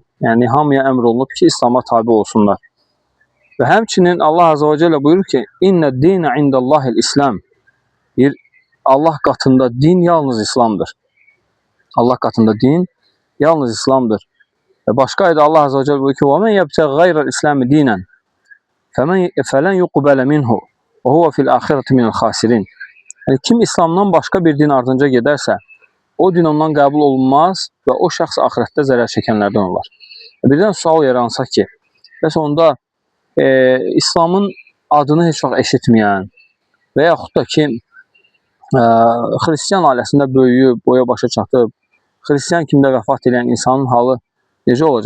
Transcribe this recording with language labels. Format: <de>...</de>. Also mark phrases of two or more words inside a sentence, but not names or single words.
<az>Yəni, hamıya əmr olunub ki, İslama tabi olsunlar. Və həmçinin Allah Azza və Cəllə buyurur ki,</az> <ar>إِنَّ الدِّينَ عِنْدَ اللَّهِ الْإِسْلَامُ.</ar> <az>Deyir, Allah qatında din yalnız İslamdır. Allah qatında din yalnız İslamdır. Və başqa ayda Allah Azza və Cəllə buyurur ki,</az> <ar>وَمَنْ يَبْتَغِ غَيْرَ الْإِسْلَامِ دِينًا فَلَنْ يُقْبَلَ مِنْهُ وَهُوَ فِي الْآخِرَةِ مِنَ الْخَاسِرِينَ.</ar> <az>Yəni, kim İslamdan başqa bir din ardınca gedərsə, o din ondan qəbul olunmaz və o şəxs axirətdə zərər çəkənlərdən olar. Birdən sual yaransa ki, bəs onda İslamın adını heç vaxt eşitməyən və yaxud da ki, xristiyan ailəsində böyüyüb, boya başa çatıb, xristiyan kimdə vəfat edən insanın halı necə olacaq?</az>